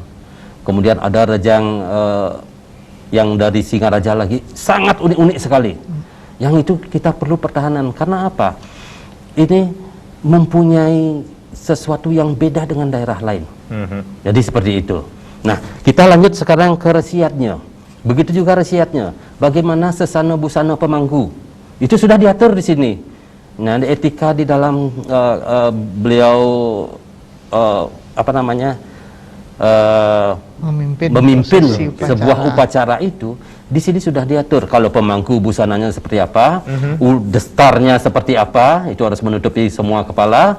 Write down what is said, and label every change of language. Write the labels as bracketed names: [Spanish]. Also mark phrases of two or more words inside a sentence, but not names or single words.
[Indonesian] Kemudian ada rejang yang dari Singaraja lagi, sangat unik-unik sekali. Yang itu kita perlu pertahanan. Karena apa? Ini mempunyai sesuatu yang beda dengan daerah lain. Jadi seperti itu. Nah, kita lanjut sekarang ke resiatnya. Begitu juga resiatnya. Bagaimana sesana busana pemangku. Itu sudah diatur di sini. Nah, etika di dalam beliau memimpin sebuah upacara itu, di sini sudah diatur. Kalau pemangku busananya seperti apa, destarnya seperti apa, itu harus menutupi semua kepala.